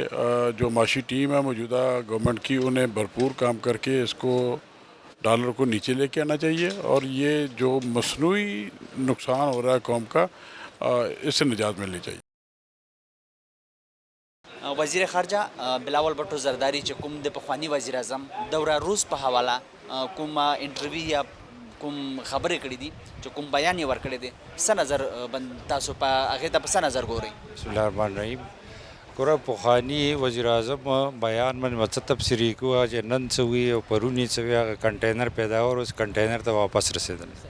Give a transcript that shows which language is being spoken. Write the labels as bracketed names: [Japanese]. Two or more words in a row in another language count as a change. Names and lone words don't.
[Urdu] جو معاشی ٹیم ہے موجودہ گورنمنٹ کی، انہیں بھرپور کام کر کے اس کو ڈالر کو نیچے لے کے آنا چاہیے، اور یہ جو مصنوعی نقصان ہو رہا ہے قوم کا، اس سے نجات ملنی چاہیے. [Pashto] وزیر خارجہ بلاول بھٹو زرداری چې کوم د پخوانی وزیر اعظم دوره روس په حواله کوم انټرویو یا کوم خبرې کړې دي، چې کوم بیان یې ورکړی دی، څه نظر تاسو په هغې ته په څه نظر ګورئ؟ [Arabic] بسم الله الرحمن الرحیم. [Pashto] ګوره پخواني وزیر اعظم بیان باندې څه تبصرې کوه چې نن څه وي او پرون یې څه وي، هغه کنټینر پیدا و، اوس کنټینر ته واپس رسېدلی.